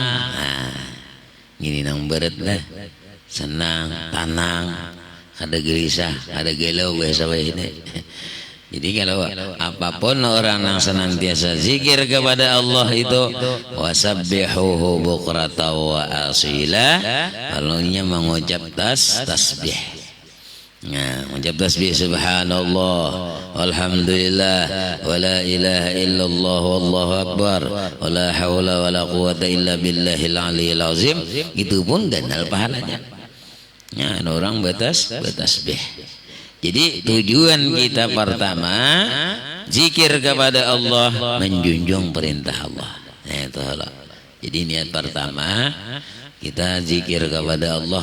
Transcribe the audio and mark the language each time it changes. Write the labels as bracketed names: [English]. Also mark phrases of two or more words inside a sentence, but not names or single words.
[Banjar] Nah, gini nang berat lah. [Indonesian] Senang, tenang, ada gelisah, ada galau biasa ini. Jadi kalau apapun orang yang senantiasa zikir kepada Allah itu [Arabic] وسبحوه بكرة وأصيلا, [Indonesian] kalaunya mengucap tasbih. Nah, mengucap tasbih [Arabic] سبحان الله، الحمد لله، ولا إله إلا الله، والله أكبر, ولا حول ولا قوة إلا بالله العلي العظيم. [Banjar] Itu pun ganal pahalanya. [Indonesian] Ya, orang bertasbih. Jadi tujuan kita pertama zikir kepada Allah, menjunjung perintah Allah. Nah, itu Allah. Jadi niat pertama kita zikir kepada Allah.